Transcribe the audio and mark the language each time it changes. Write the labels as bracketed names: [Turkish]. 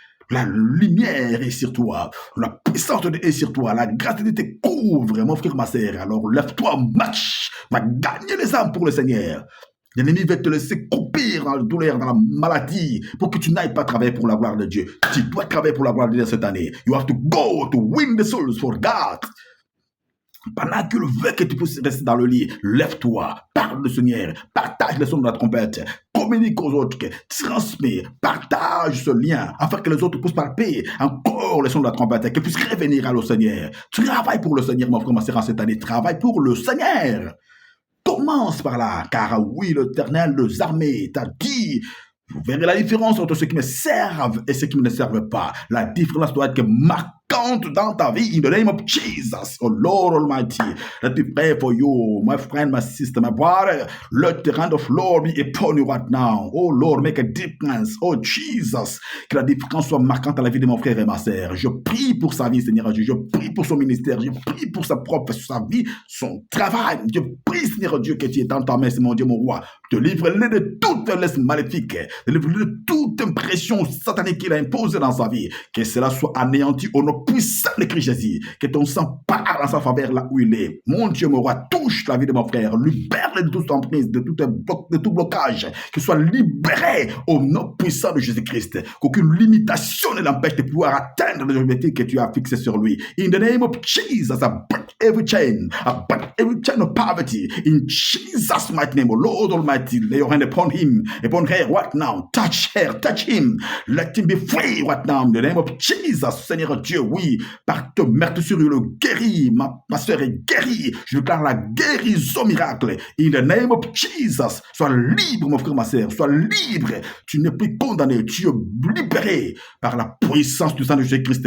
[French] La lumière est sur toi. La puissance de Dieu est sur toi. La grâce de Dieu te couvre, mon frère, ma sœur. Alors lève-toi, marche. Va gagner les âmes pour le Seigneur. L'ennemi va te laisser croupir dans la douleur, dans la maladie, pour que tu n'ailles pas travailler pour la gloire de Dieu. Tu dois travailler pour la gloire de Dieu cette année. [English] You have to go to win the souls for God. [French] Pendant qu'il veut que tu puisses rester dans le lit, lève-toi, parle du Seigneur, partage le son de la trompette, communique aux autres, transmets, partage ce lien, afin que les autres puissent palper encore le son de la trompette, qu'ils puissent revenir à le Seigneur. Travaille pour le Seigneur, mon frère, ma sœur, cette année, travaille pour le Seigneur. Commence par là, car oui, l'Éternel des armées t'a dit, vous verrez la différence entre ceux qui me servent et ceux qui ne me servent pas. La différence doit être marquante dans ta vie. [English] In the name of Jesus, oh Lord Almighty, let me pray for you, my friend, my sister, my brother. Let the hand of Lord be upon you right now. Oh Lord, make a difference. Oh Jesus, [French] que la différence soit marquante à la vie de mon frère et ma sœur. Je prie pour sa vie, Seigneur Dieu. Je prie pour son ministère. Je prie pour sa propre, sa vie, son travail. Je prie, Seigneur Dieu, que tu es dans ta main, c'est mon Dieu, mon roi. Délivre-le de toute laisse maléfique. Délivre-le de toute impression satanique qu'il a imposée dans sa vie. Que cela soit anéanti au nom puissant de Christ Jésus. Que ton sang parle en sa faveur là où il est. Mon Dieu, mon roi, touche la vie de mon frère. Libère-le de toute emprise, de tout blocage. Qu'il soit libéré au nom puissant de Jésus-Christ. Qu'aucune limitation ne l'empêche de pouvoir atteindre l'objectif que tu as fixé sur lui. [English] In the name of Jesus, I break every chain. I break every chain of poverty. In Jesus' mighty name, O Lord Almighty, lay your hand upon him, upon her right now. Touch her, touch him. Let him be free right now. In the name of Jesus, [French] Seigneur Dieu, oui, par te meurtrissure, le guérit. Ma soeur est guérie. Je déclare la guérison miracle. [English] In the name of Jesus, [French] sois libre, mon frère, ma soeur. Sois libre. Tu n'es plus condamné. Tu es libéré par la puissance du sang de Jésus-Christ.